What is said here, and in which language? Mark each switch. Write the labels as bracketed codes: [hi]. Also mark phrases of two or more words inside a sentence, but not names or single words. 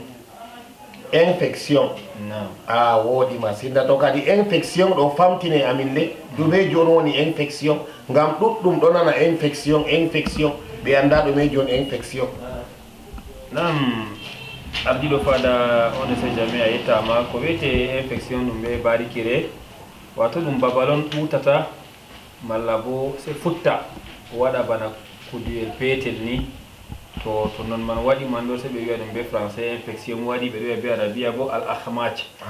[ff] Infection a woodi masinda. To kadi infection ɗo famtine amin le, ɗume joni woni infection? Ngam ɗuɗɗum ɗo nana infection ɓe anda ɗume joni infection. Nam ardiɗo fada [fr] on ne sait jamais, [ff] a yettama. Ko wiyete infection ɗum ɓe barikire, wato ɗum babal on ɓutata malla bo se futta waɗa bana kuduyel petel ni. To non man waɗi man ɗo se ɓe wiya ɗum be français infection waɗi, ɓe wiya be arabia bo al ahmaj.